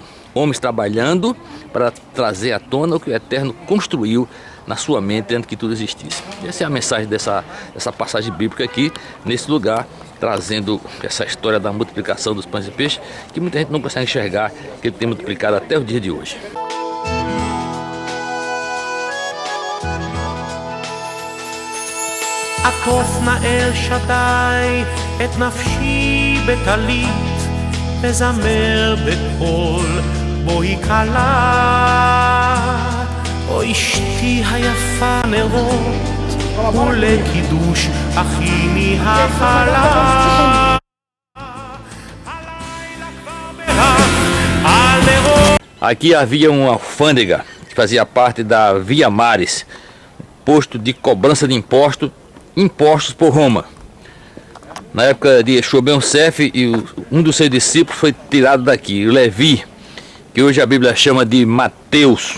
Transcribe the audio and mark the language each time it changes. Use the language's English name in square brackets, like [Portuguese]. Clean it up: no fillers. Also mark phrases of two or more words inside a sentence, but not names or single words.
[Portuguese] Homens trabalhando para trazer à tona o que o Eterno construiu na sua mente antes que tudo existisse. Essa é a mensagem dessa passagem bíblica aqui, nesse lugar, trazendo essa história da multiplicação dos pães e peixes, que muita gente não consegue enxergar, que ele tem multiplicado até o dia de hoje. [Hebrew] עטוף נא אל שדי את נפשי בטלית, וזמר בקול בואי כלה, או אשתי היפה נרות, ולקידוש אכיני החלה. [Portuguese] Aqui havia uma alfândega que fazia parte da Via Maris, posto de cobrança de impostos por Roma. Na época de Yeshua ben Yosef, um dos seus discípulos foi tirado daqui, o Levi, que hoje a Bíblia chama de Mateus.